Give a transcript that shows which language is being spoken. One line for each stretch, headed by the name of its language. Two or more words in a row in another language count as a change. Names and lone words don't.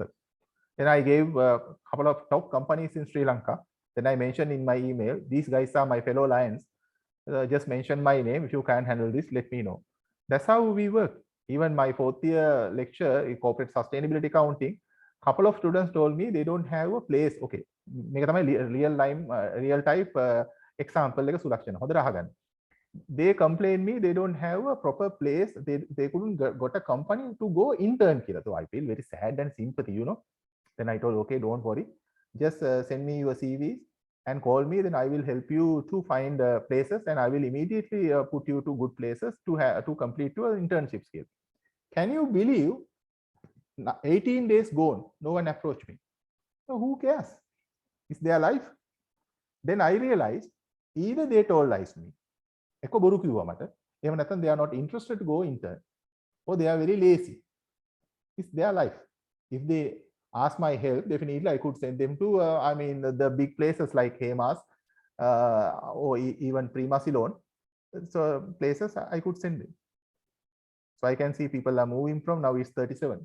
English: Then I gave a couple of top companies in Sri Lanka. Then I mentioned in my email, these guys are my fellow Lions. Just mention my name. If you can't handle this, let me know. That's how we work. Even my 4th year lecture in corporate sustainability accounting, couple of students told me they don't have a place.
Sinhala: Okay, මේක තමයි
English: real type example
Sinhala: එක සුලක්ෂණ හොඳට අහගන්න.
English: They complain me they don't have a proper place, they couldn't got a company to go intern කියලා. So I feel very sad and sympathy, you know. Then I told, okay, don't worry, just send me your CVs and call me, then I will help you to find places, and I will immediately put you to good places to complete your internship skill. Can you believe 18 days gone, no one approached me? So who cares? It's their life. Then I realized either they told lies to me,
Sinhala: එක්ක බොරු කිව්වා මට, එහෙම නැත්නම්
English: they are not interested to go intern, or they are very lazy. It's their life. If they ask my help, definitely I could send them to I mean the big places like Hemas or even Prima Ceylon. So places I could send them. So I can see people are moving from, now it's 37.